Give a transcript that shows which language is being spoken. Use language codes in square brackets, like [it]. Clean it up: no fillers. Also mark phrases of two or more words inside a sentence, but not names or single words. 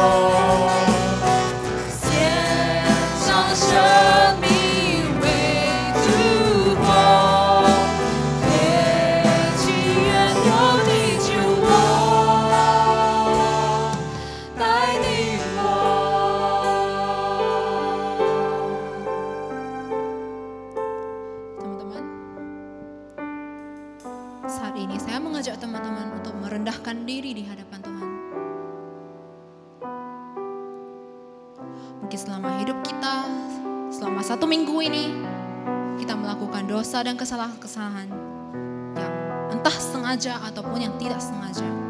[zh] 献上生命为烛火，褪去原有的旧我，带领我。 [id] Teman-teman, saat ini saya mengajak teman-teman untuk merendahkan diri di hadapan Tuhan. Mungkin selama hidup kita, selama 1 minggu ini, kita melakukan dosa dan kesalahan-kesalahan yang entah sengaja ataupun yang tidak sengaja.